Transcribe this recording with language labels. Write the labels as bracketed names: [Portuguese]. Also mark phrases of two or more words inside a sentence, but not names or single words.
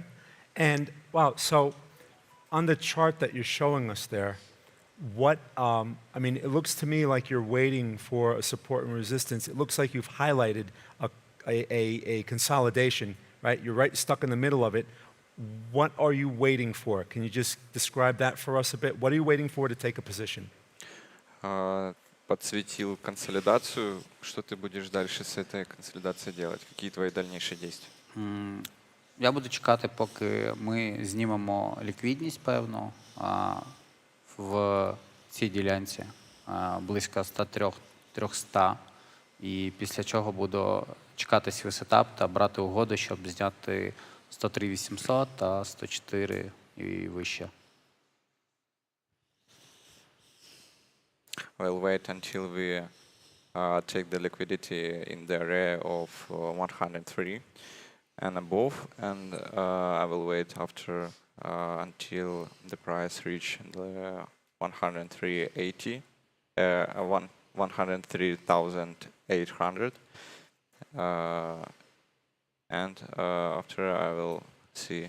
[English] And wow, so on the chart that you're showing us there, what, I mean, it looks to me like you're waiting for a support and resistance. It looks like you've highlighted a consolidation, right? You're right stuck in the middle of it. What are you waiting for? Can you just describe that for us a bit? What are you waiting for to take a position? [Russian] Подсветил консолидацию. Что ты будешь дальше с этой консолидацией делать? Какие твои дальнейшие действия? [Ukrainian] Я буду чекати, поки ми знімемо ліквідність певну в цій ділянці близько 103-300, і після чого буду чекати свій сетап та брати угоду, щоб зняти 103-800 та 104 і вище. [English] We'll wait until we take the liquidity in the area of 103 and above, and I will wait after until the price reach the 103.80, 103,800, and after I will see.